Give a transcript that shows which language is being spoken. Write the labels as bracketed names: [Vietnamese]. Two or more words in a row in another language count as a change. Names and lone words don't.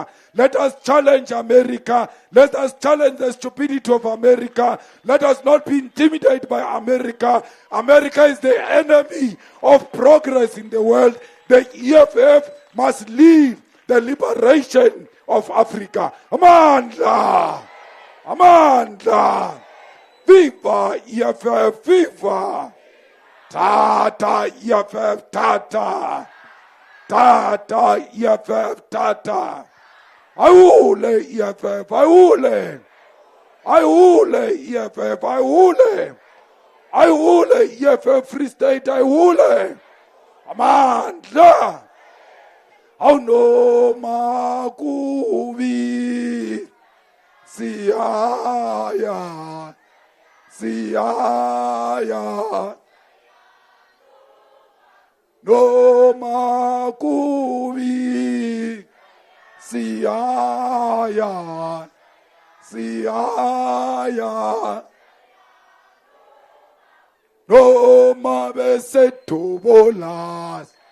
[English] Let us challenge America. Let us challenge the stupidity of America. Let us not be intimidated by America. America is the enemy of progress in the world. The EFF must lead the liberation of Africa. [Zulu] Amandla! Amandla! Viva EFF! Viva! Tata EFF! Tata! Tata EFF! Tata! Aule EFF! Aule! Aule EFF! Aule! Aule EFF! Free State! Aule! amandla awunoma kubi siyaya noma kubi siyaya noma besethubola